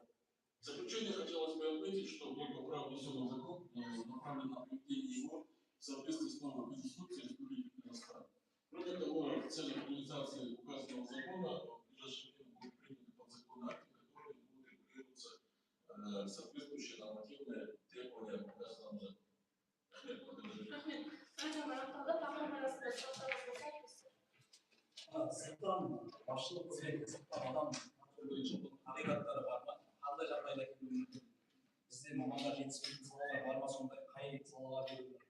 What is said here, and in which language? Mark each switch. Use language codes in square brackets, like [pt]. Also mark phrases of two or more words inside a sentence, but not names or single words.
[ru] В заключение хотелось бы отметить, что благоправный внесенный закон направлен на приведение его в соответствии с новой Конституцией Республики Казахстан. Кроме того, в целях реализации указанного закона в ближайшее время будут приняты подзаконные акты, которые будут регулироваться соответствующие нормативные требования к указанному закону. [kk] Сырттан басшылық қызметке сырттан адам агрегаттары бар ма? Қандай жағдайда келуі мүмкін? Бізде мамандар жетіспейтін салалар бар ма? Сондай қай салалар келуі мүмкін?